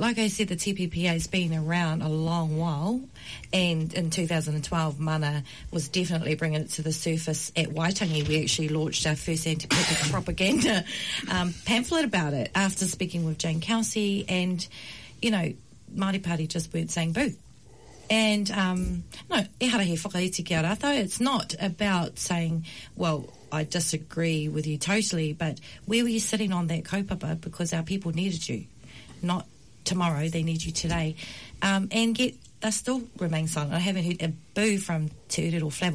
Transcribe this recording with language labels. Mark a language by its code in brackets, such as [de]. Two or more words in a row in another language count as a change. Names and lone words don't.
[en] Like I said, the TPPA has been around a long while, and in 2012, Mana was definitely bringing it to the surface. At Waitangi, we actually launched our first anti-propaganda pamphlet about it after speaking with Jane Kelsey, and, you know, Māori Party just weren't saying boo. And, no, [mi] e hara he whakaiti ki a rātou. [en] It's not about saying, well, I disagree with you totally, but where were you sitting on that kaupapa? Because our people needed you. Not tomorrow, they need you today. And they still remain silent. I haven't heard a boo from Te Urere or Flavel.